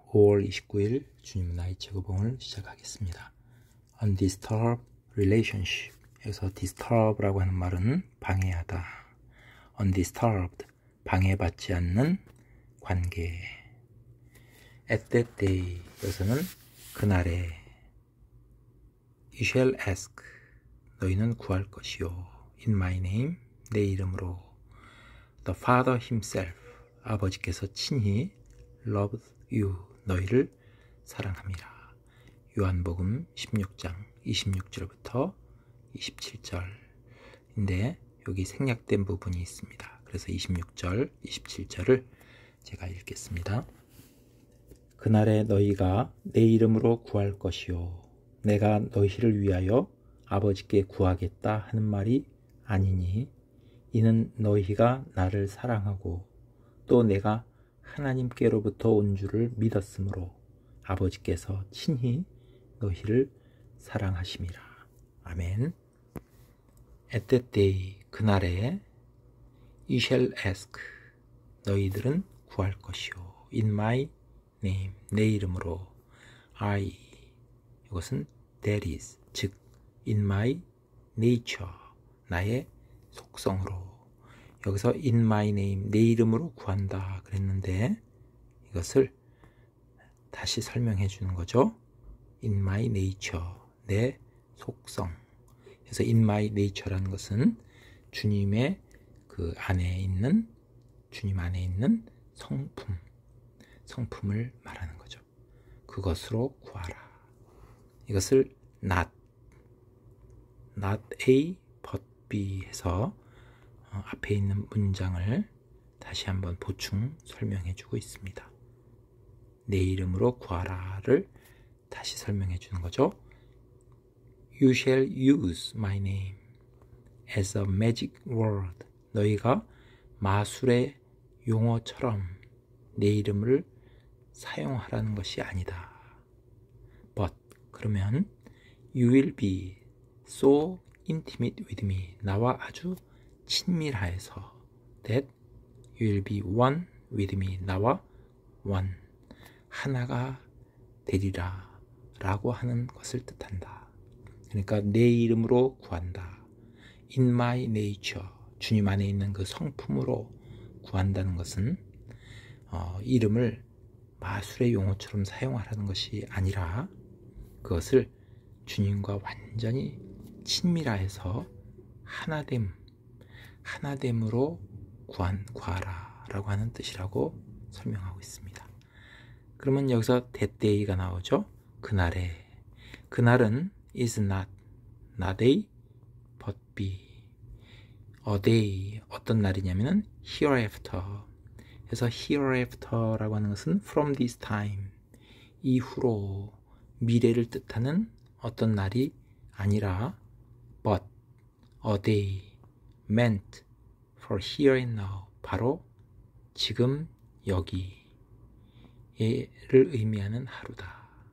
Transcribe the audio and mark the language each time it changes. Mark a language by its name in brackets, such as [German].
[Korean] 5월 29일 주님 나이 제고봉을 시작하겠습니다. [English] Undisturbed relationship. [Korean] 여기서 disturb라고 하는 말은 방해하다. Undisturbed, 방해받지 않는 관계. [English] At that day, [Korean] 여기서는 그날에. [English] You shall ask, [Korean] 너희는 구할 것이요. [English] In my name, [Korean] 내 이름으로. [English] The Father himself, [Korean] 아버지께서 친히 [English] loves you, [Korean] 너희를 사랑합니다. 요한복음 16장 26절부터 27절인데 여기 생략된 부분이 있습니다. 그래서 26절, 27절을 제가 읽겠습니다. 그날에 너희가 내 이름으로 구할 것이요 내가 너희를 위하여 아버지께 구하겠다 하는 말이 아니니 이는 너희가 나를 사랑하고 또 내가 하나님께로부터 온 줄을 믿었으므로 아버지께서 친히 너희를 사랑하심이라. 아멘. [English] At that day, [Korean] 그날에 [English] You shall ask, [Korean] 너희들은 구할 것이요. [English] In my name, [Korean] 내 이름으로. [English] I, 이것은 that is, 즉 in my nature, [Korean] 나의 속성으로. 여기서 in my name, 내 이름으로 구한다 그랬는데 이것을 다시 설명해 주는 거죠. [English] in my nature, [Korean] 내 속성. 그래서 in my nature라는 것은 주님의 그 안에 있는, 주님 안에 있는 성품을 말하는 거죠. 그것으로 구하라. 이것을 not A but B 해서 앞에 있는 문장을 다시 한번 보충 설명해 주고 있습니다. 내 이름으로 구하라를 다시 설명해 주는 거죠. [English] You shall use my name as a magic word. [Korean] 너희가 마술의 용어처럼 내 이름을 사용하라는 것이 아니다. [English] But, 그러면 you will be so intimate with me. [Korean] 나와 아주 친밀하여서 [English] that you will be one with me. [Korean] 나와 one, 하나가 되리라 라고 하는 것을 뜻한다. 그러니까 내 이름으로 구한다. [English] In my nature, [Korean] 주님 안에 있는 그 성품으로 구한다는 것은 이름을 마술의 용어처럼 사용하라는 것이 아니라 그것을 주님과 완전히 친밀하여서 하나됨으로 구하라 라고 하는 뜻이라고 설명하고 있습니다. 그러면 여기서 that day가 나오죠. 그날에. 그날은 [English] is not a but be a day. [Korean] 어떤 날이냐면은 hereafter. 그래서 hereafter라고 하는 것은 [English] from this time, [Korean] 이후로, 미래를 뜻하는 어떤 날이 아니라 [English] but a day meant for here and now, [Korean] 바로 지금 여기를 의미하는 하루다.